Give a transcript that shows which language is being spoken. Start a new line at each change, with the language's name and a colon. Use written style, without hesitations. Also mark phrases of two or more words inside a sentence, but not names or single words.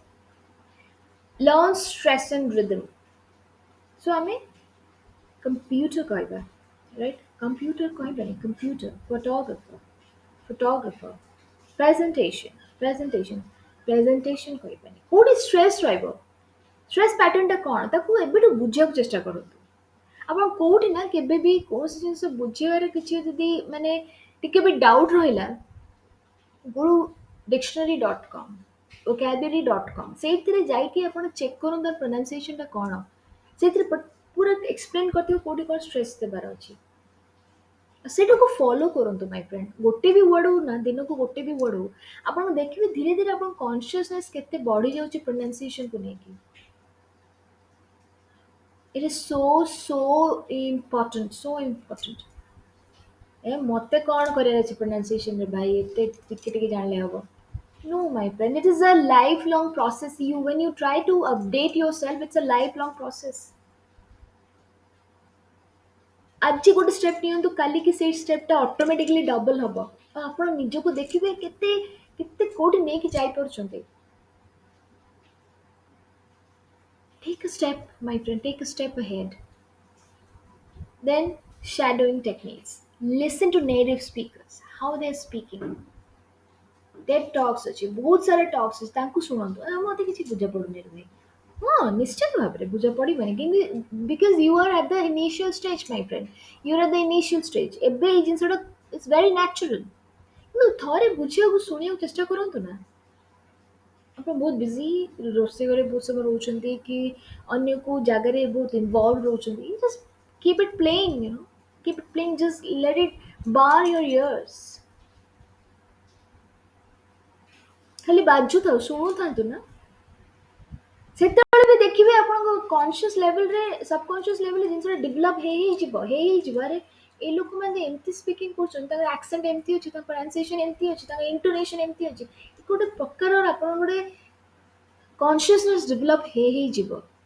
English: Learn stress and rhythm. So I mean computer kaiba, right? Computer kaiba, computer, photographer, presentation, presentation, presentation kaiba. What is stress driver? Stress pattern
Odia: ଟା କ'ଣ ତାକୁ ଏବେଠୁ ବୁଝିବାକୁ ଚେଷ୍ଟା କରନ୍ତୁ। ଆପଣ କୋଉଠି ନା କେବେ ବି କୌଣସି ଜିନିଷ ବୁଝିବାରେ କିଛି ଯଦି ମାନେ ଟିକେ ବି ଡାଉଟ୍ ରହିଲା ଗୁରୁ dictionary.com vocabulary.com ସେଇଥିରେ ଯାଇକି ଆପଣ ଚେକ୍ କରନ୍ତୁ ତାର pronunciation ଟା କ'ଣ ସେଇଥିରେ ପୁରା ଏକ୍ସପ୍ଲେନ୍ କରିଥିବ କୋଉଠି କ'ଣ ଷ୍ଟ୍ରେସ୍ ଦେବାର ଅଛି ସେଇଟାକୁ ଫଲୋ କରନ୍ତୁ
English: my friend
Odia: ଗୋଟେ ବି ୱାର୍ଡ ହଉ ନା ଦିନକୁ ଗୋଟେ ବି ୱାର୍ଡ ହଉ ଆପଣ ଦେଖିବେ ଧୀରେ ଧୀରେ ଆପଣ କନସିୟସନେସ୍ କେତେ ବଢି ଯାଉଛି pronunciationକୁ ନେଇକି
English: it is so important
Odia: ଏ ମତେ କ'ଣ କରିବାର ଅଛି pronunciation ରେ ଭାଇ ଏତେ ଟିକେ ଟିକେ ଜାଣିଲେ ହବ
English: No, my friend, it is a lifelong process. When you try to update yourself, it's a lifelong process.
Odia: ଆଜି ଗୋଟେ ଷ୍ଟେପ୍ ନିଅନ୍ତୁ କାଲିକି ସେଇ ଷ୍ଟେପ୍ଟା
English: automatically double
Odia: ହବ ଆଉ ଆପଣ ନିଜକୁ ଦେଖିବେ କେତେ କେତେ କୋଉଠି ନେଇକି ଯାଇପାରୁଛନ୍ତି
English: Take a step, my friend, take a step ahead. Then, shadowing techniques. Listen to native speakers, how they're speaking.
Odia: TED talks ଅଛି ବହୁତ ସାରା talks ଅଛି ତାଙ୍କୁ ଶୁଣନ୍ତୁ ମୋତେ କିଛି ବୁଝା ପଡୁନି ରେ ଭାଇ ହଁ ନିଶ୍ଚିତ ଭାବରେ ବୁଝା ପଡିବନି କିନ୍ତୁ
English: because you are at the initial stage my friend you are at the initial stage
Odia: ଏବେ ଏଇ ଜିନିଷଟା
English: it's very natural
Odia: କିନ୍ତୁ ଥରେ ବୁଝିବାକୁ ଶୁଣିବାକୁ ଚେଷ୍ଟା କରନ୍ତୁ ନା ଆପଣ ବହୁତ ବିଜି ରୋଷେଇ ଘରେ ବହୁତ ସମୟ ରହୁଛନ୍ତି କି ଅନ୍ୟ କୋଉ ଜାଗାରେ ବହୁତ ଇନଭଲ୍ଭ ରହୁଛନ୍ତି
English: just keep it playing keep it playing just let it bar your ears
Odia: ଖାଲି ବାଜୁଥାଉ ଶୁଣୁଥାନ୍ତୁ ନା ସେତେବେଳେ ବି ଦେଖିବେ ଆପଣଙ୍କ
English: conscious levelରେ subconscious levelରେ
Odia: ଜିନିଷଟା ଡେଭଲପ୍ ହେଇଯିବ ଆରେ ଏ ଲୋକମାନେ ଏମିତି ସ୍ପିକିଂ କରୁଛନ୍ତି ତାଙ୍କର ଆକ୍ସେଣ୍ଟ ଏମିତି ଅଛି ତାଙ୍କ ପ୍ରୋନାଉନ୍ସିଏସନ୍ ଏମିତି ଅଛି ତାଙ୍କ ଇଣ୍ଟୋନେସନ୍ ଏମିତି ଅଛି ଗୋଟେ ପ୍ରକାରର ଆପଣ ଗୋଟେ
English: consciousness develop
Odia: ହେଇଯିବ